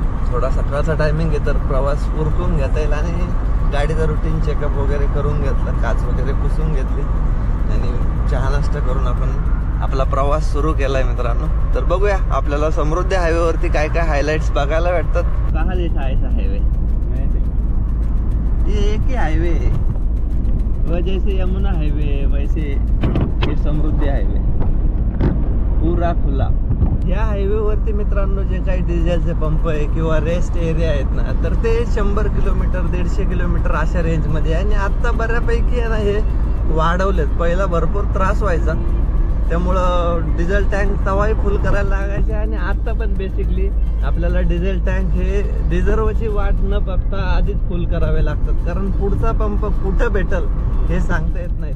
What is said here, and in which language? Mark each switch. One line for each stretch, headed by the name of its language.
Marathi: थोडा सकाळचा टायमिंग आहे तर प्रवास उरकून घेता येईल आणि गाडीचा रुटीन चेकअप वगैरे करून घेतलं, काच वगैरे पुसून घेतली आणि चहा नाश्ता करून आपण आपला प्रवास सुरू केलाय मित्रांनो. तर बघूया आपल्याला समृद्धी हायवेवरती काय काय हायलाइट्स बघायला भेटतात.
Hindi: कहा लिखा है ऐसा हाईवे? ये एक ही हाईवे है, वह जैसे यमुना हाईवे वैसे ये समृद्धी हाईवे पूरा खुला.
Marathi: या हायवेवरती मित्रांनो जे काही डिझेलचे पंप आहे किंवा रेस्ट एरिया आहेत ना तर ते 100 किलोमीटर 150 किलोमीटर अशा रेंजमध्ये आहे. आणि आत्ता बऱ्यापैकी आहे ना हे वाढवलेत. पहिला भरपूर त्रास व्हायचा त्यामुळं डिझेल टँक तवाही फुल करायला लागायचे आणि आता पण बेसिकली आपल्याला डिझेल टँक हे रिझर्वची वाट न बघता आधीच फुल करावे लागतात कारण पुढचा पंप कुठं भेटल हे सांगता येत नाही.